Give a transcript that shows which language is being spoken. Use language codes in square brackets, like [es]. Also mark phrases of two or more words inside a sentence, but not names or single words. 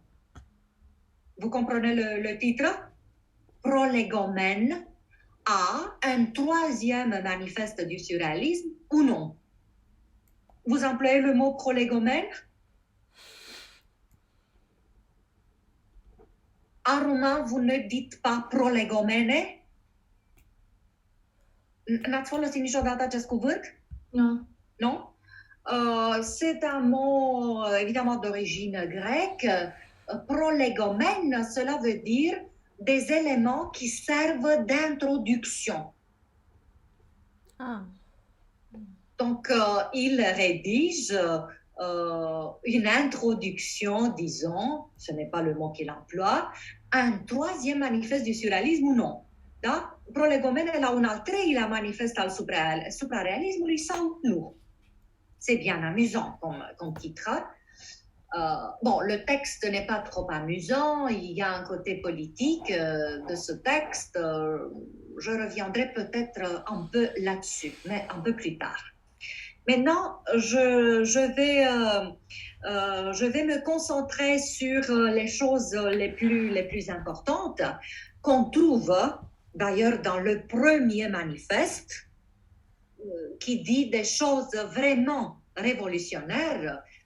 [fr] Vous comprenez le titre? Prolégomène à un troisième manifeste du surréalisme ou non. Vous employez le mot prolégomène? En roman, vous ne dites pas prolegomene? [ro] N-ați folosit niciodată acest cuvânt? [fr] Non. Non? C'est un mot évidemment d'origine grecque. Prolegomène, cela veut dire des éléments qui servent d'introduction. Ah. Donc, il rédige une introduction, disons, ce n'est pas le mot qu'il emploie, un troisième manifeste du surrealisme ou non. Da? [ro] Prolegomene la un al treilea manifest al suprarealismului sau nu. [fr] C'est bien amusant comme titre. Bon, le texte n'est pas trop amusant, il y a un côté politique de ce texte. Je reviendrai peut-être un peu là-dessus, mais un peu plus tard. Maintenant, je vais me concentrer sur les choses les plus importantes qu'on trouve d'ailleurs dans le premier manifeste, qui dit des choses vraiment révolutionnaires.